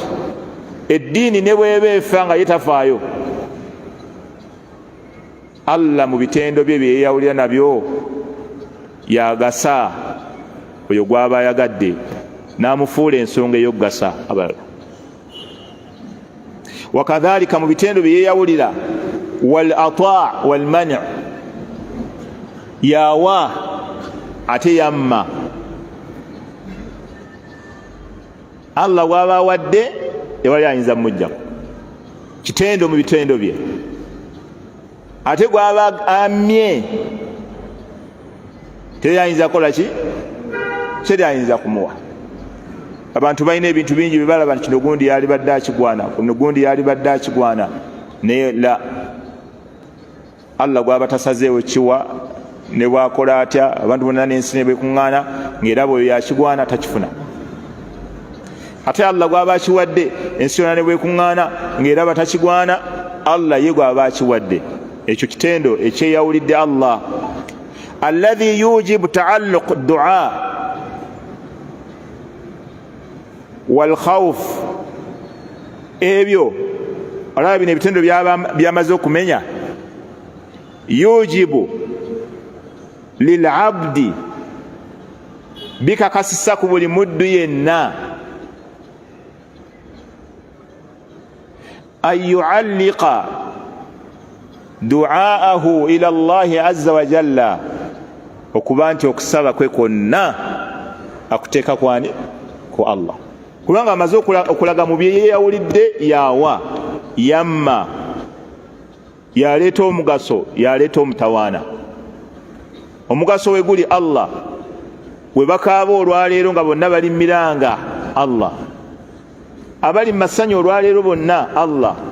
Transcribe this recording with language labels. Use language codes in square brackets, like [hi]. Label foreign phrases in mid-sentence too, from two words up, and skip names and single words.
[lg] Eddiini ne bw'eba efa nga yetafaayo, Allah mu bitendo bye byeyawulira nabyo yagasa oyo gw'aba yagadde n'amufuula ensonga ey'okugasa abalala. Wakadhalika mu bitendo bye yeeyawulira [ar] والعطاء والمنع', [lg] yawa ate yamma. Allah bw'aba awadde tewali ayinza mujjako, kitendo mu bitendo bye. Ate gw'aba amye teri ayinza kukola ki? Teri ayinza kumuwa. Abantu balina ebintu bingi bye balaba nti kino gundi yali badde akigwana, kuno gundi yali badde akigwana, naye la, Allah gw'aba tasazeewo kiwa ne bwakola atya, abantu bonna n'ensi ne bekuŋŋaana ng'eraba oyo yakigwana takifuna. Ate Allah gw'aba akiwadde ensi yonna ne bwekuŋŋaana ng'eraba takigwana, Allah ye gw'aba akiwadde. Ekyo kitendo ekyeyawulidde Allah. [ar] الذي يوجب تعلق الدعاء والخوف, [lg] ebyo olaba bino ebitendo byamaze okumenya. [ar] يوجب للعبد, [lg] bikakasisa ku buli muddu yenna, [ar] أن يعلق دعاءه إلى الله عز وجل, [lg] okuba nti okusaba kwe kwonna akuteeka kwani? Ku Allah. Kubanga amaze okulaga mu bye yeeyawulidde, yawa, yamma, yaleeta omugaso, yaleeta omutawaana. Omugaso we guli Allah, we bakaaba olwaleero nga bonna bali miranga Allah, abali mu masanyu olwaleero bonna Allah.